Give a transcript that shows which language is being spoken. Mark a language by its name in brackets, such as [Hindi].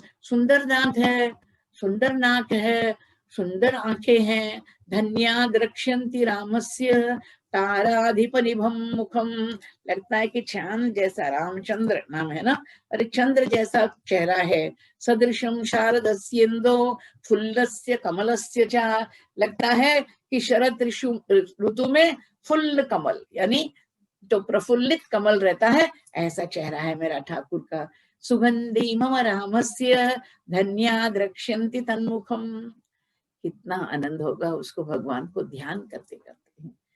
[Hindi] सुंदर दांत है, सुंदर नाक है, सुंदर आंखें हैं। [Sanskrit] धन्या द्रक्ष्यन्ति रामस्य ताराधिपनिभम मुखम। [Hindi] लगता है कि चांद जैसा, रामचंद्र नाम है ना, अरे चंद्र जैसा चेहरा है। [Sanskrit] सदृशम शारदस्येन्दो फुल्लस्य कमलस्य च। [Hindi] लगता है कि शरद ऋतु में फुल्ल कमल यानी तो प्रफुल्लित कमल रहता है, ऐसा चेहरा है मेरा ठाकुर का। [Sanskrit] सुगंधी मम रामस्य धन्या द्रक्ष्यन्ति तन्मुखम। [Hindi] कितना आनंद होगा उसको भगवान को ध्यान करते करते।